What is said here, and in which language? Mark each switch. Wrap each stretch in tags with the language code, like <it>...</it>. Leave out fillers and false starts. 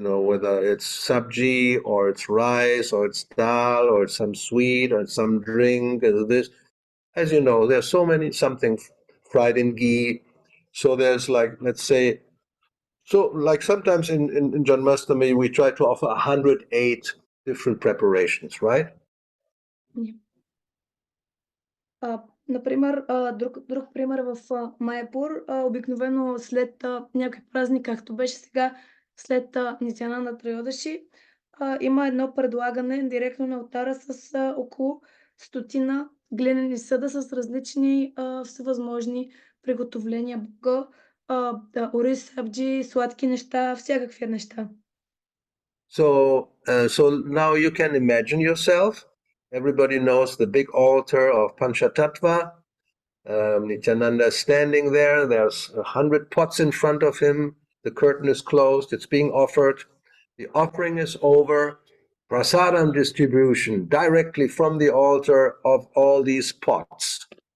<en>Whether it's sabji or it's rice or it's dal or it's some sweet or it's some drink or this. As you know, there's so many, something fried in ghee. So there's like, let's say, so like sometimes in Janmashtami, we try to offer 108 different preparations, right?</en> <bg>Например, друг пример в Майпур, обикновено след някой празник, както беше сега, след Нитянанда Трайодаши, има едно предлагане директно на алтара с около 100 глинени съда с различни всевъзможни приготовления, бога, ориз, сабджи, сладки неща, всякакви неща.</bg> <en>So now you can imagine yourself. Everybody knows the big altar of Panchatattva. Nityananda is standing there. There's 100 pots in front of him. The curtain is closed. It's being offered. The offering is over. Prasadam distribution directly from the altar of all these pots.</en>